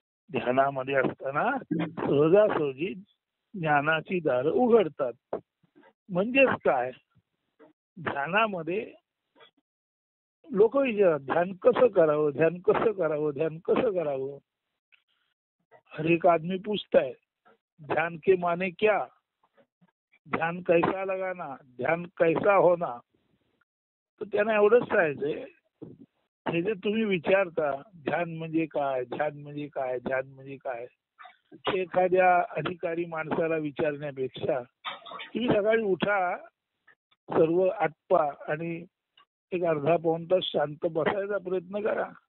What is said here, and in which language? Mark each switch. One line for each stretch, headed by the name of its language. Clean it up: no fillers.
Marathi: ध्यानामध्ये असताना सहजासहजी ज्ञानाची दारं उघडतात. म्हणजेच काय, ध्यानामध्ये लोक विचारतात ध्यान कसं करावं, ध्यान कसं करावं, ध्यान कसं करावं.
Hindi: हर एक आदमी पूछता है ध्यान के माने क्या, ध्यान कैसा लगाना, ध्यान कैसा होना.
Marathi: तर त्यांना एवढंच सांगायचंय, हे जे तुम्ही विचारता ध्यान म्हणजे काय, ध्यान म्हणजे काय, ध्यान म्हणजे काय, एखाद्या अधिकारी माणसाला विचारण्यापेक्षा तुम्ही सकाळी उठा, सर्व आटपा आणि एक अर्धा पाऊण तास शांत बसायचा प्रयत्न करा.